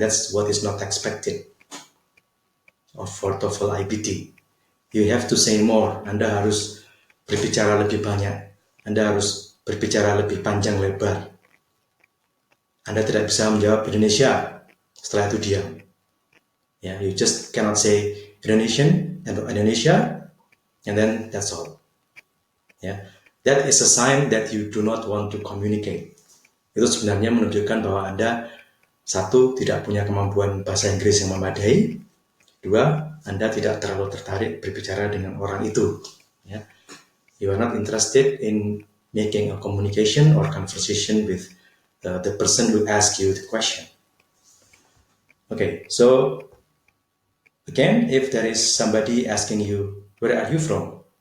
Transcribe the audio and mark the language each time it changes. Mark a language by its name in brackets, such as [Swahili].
[English] That's what is not expected for Toefl Ibt. You have to say more. [Indonesian] Anda harus berbicara lebih banyak. Anda harus berbicara lebih panjang lebar. Anda tidak bisa menjawab Indonesia, setelah itu diam. [English] Yeah, you just cannot say Indonesian and Indonesia, and then that's all. Yeah, that is a sign that you do not want to communicate. [Indonesian] Itu sebenarnya menunjukkan bahwa Anda, satu, tidak punya kemampuan bahasa Inggris yang memadai. Dua, Anda tidak terlalu tertarik berbicara dengan orang itu. [English] Yeah. You are not interested in making a communication or conversation with the person who asked you the question. Okay, so again, if there is somebody asking you, where are you from?